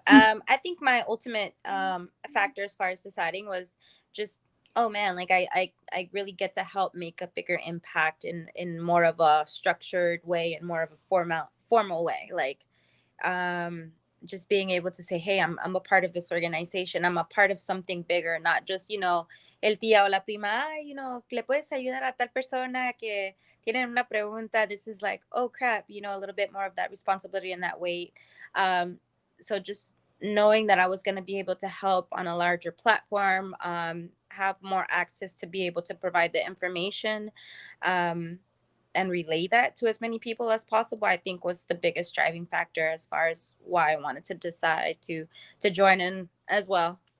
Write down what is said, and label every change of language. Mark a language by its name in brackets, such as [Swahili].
[English] I think my ultimate factor as far as deciding was just, oh man, like I really get to help make a bigger impact in more of a structured way and more of a formal way. Like just being able to say, hey, I'm a part of this organization. I'm a part of something bigger, not just, [Spanish] el tía o la prima, le puedes ayudar a tal persona que tienen una pregunta. [English] This is like, oh crap, a little bit more of that responsibility and that weight. So just knowing that I was going to be able to help on a larger platform, have more access to be able to provide the information, and relay that to as many people as possible, I think was the biggest driving factor as far as why I wanted to decide to join in as well.